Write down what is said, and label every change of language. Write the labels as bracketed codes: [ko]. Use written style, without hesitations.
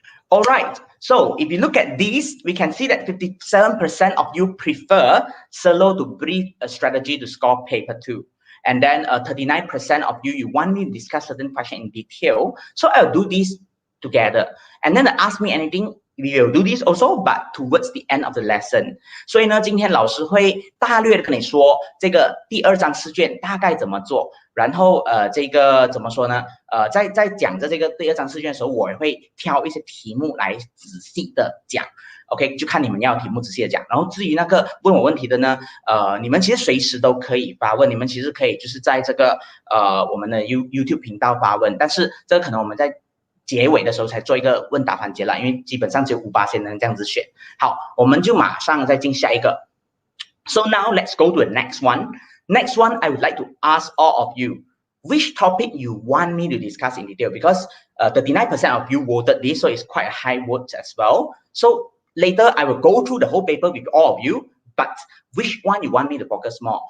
[en] All right, so if you look at these, we can see that 57% of you prefer solo to brief a strategy to score paper 2. And then 39% of you want me to discuss certain question in detail. So I'll do this together. And then ask me anything, we will do this also, but towards the end of the lesson. [zh] 所以呢，今天老师会大略的跟你说这个第2章试卷大概怎么做。然后这个怎么说呢？在讲这个第2章试卷的时候，我也会挑一些题目来仔细的讲。 OK， 就看你们要题目仔细的讲。然后至于那个问我问题的呢，你们其实随时都可以发问，你们其实可以就是在这个我们的 YouTube 频道发问，但是这个可能我们在结尾的时候才做一个问答环节啦，因为基本上只有5%能这样子选。好，我们就马上再进下一个。 [en] So now let's go to the next one. Next one, I would like to ask all of you, which topic you want me to discuss in detail? Because 39% of you voted this, so it's quite a high vote as well. So later, I will go through the whole paper with all of you, but which one you want me to focus more?